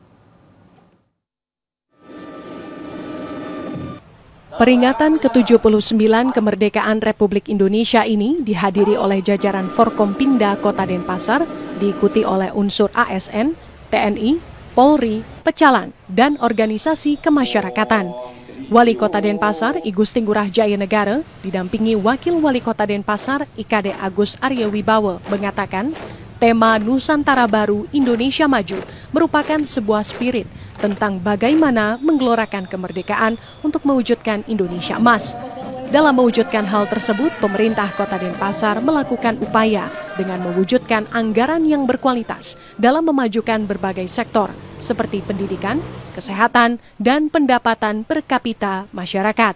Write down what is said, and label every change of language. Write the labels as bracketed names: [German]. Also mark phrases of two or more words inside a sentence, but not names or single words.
[Indonesian] Peringatan ke-79 Kemerdekaan Republik Indonesia ini dihadiri oleh jajaran Forkompimda Kota Denpasar, diikuti oleh unsur ASN, TNI, Polri, Pecalang, dan organisasi kemasyarakatan. Wali Kota Denpasar, I Gusti Ngurah Jaya Negara, didampingi Wakil Wali Kota Denpasar, IKD Agus Arya Wibawa, mengatakan tema Nusantara Baru Indonesia Maju merupakan sebuah spirit tentang bagaimana menggelorakan kemerdekaan untuk mewujudkan Indonesia emas. Dalam mewujudkan hal tersebut, pemerintah Kota Denpasar melakukan upaya dengan mewujudkan anggaran yang berkualitas dalam memajukan berbagai sektor seperti pendidikan, kesehatan, dan pendapatan per kapita masyarakat.